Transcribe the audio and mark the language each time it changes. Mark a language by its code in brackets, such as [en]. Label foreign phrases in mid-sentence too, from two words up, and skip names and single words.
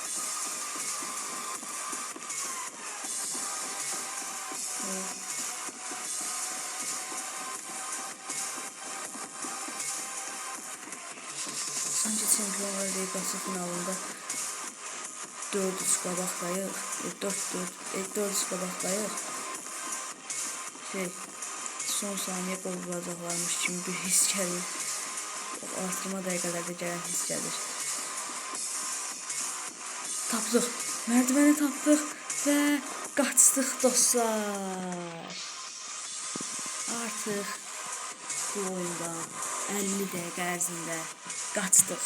[az] Sanki Şampiyonlar Ligası finalında 4-3 qabaqdayıq. 4-3 qabaqdayıq. Son saniye gol vuracaqlarmış kimi bir his gəlir. Artırma dəqiqələrdə gələn his gəlir. Tapdıq. Mərdivəni tapdıq və qaçdıq dostlar. Artıq bu oyunda 50 dəqiqə ərzində qaçdıq.